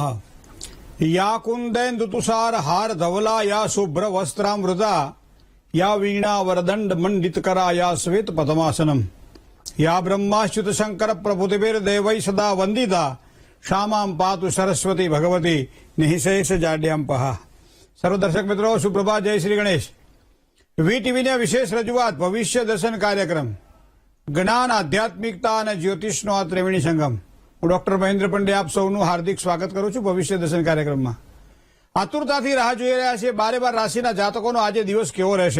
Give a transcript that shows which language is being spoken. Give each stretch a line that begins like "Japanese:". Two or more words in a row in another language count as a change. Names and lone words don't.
Sanskrit: या कुंदेन्दुतुषार हार धवला या शुभ्र वस्त्रामृता या वीणा वरदंड मंडित करा या श्वेत पद्मासनम या ब्रह्माच्युत शंकर प्रभुतिभिर्देवै सदा वंदिता श्यामां पातु सरस्वती भगवती निःशेष जाड्यां पहा।
Hindi: सर्व दर्शक मित्रों सुप्रभात, जय श्री गणेश।
Gujarati: વીટીવી ને વિશેષ રજૂઆત ભવિષ્ય દર્શન કાર્યક્રમ જ્ઞાન આધ્યાત્મિકતા અને જ્યોતિષનો આ ત્રિવેણી સંગમ। હું ડોક્ટર મહેન્દ્ર પંડે આપ સૌનું હાર્દિક સ્વાગત કરું છું ભવિષ્ય દર્શન કાર્યક્રમમાં। આતુરતાથી રાહ જોઈ રહ્યા છે 12 રાશિના જાતકોનો આજે દિવસ કેવો રહેશે।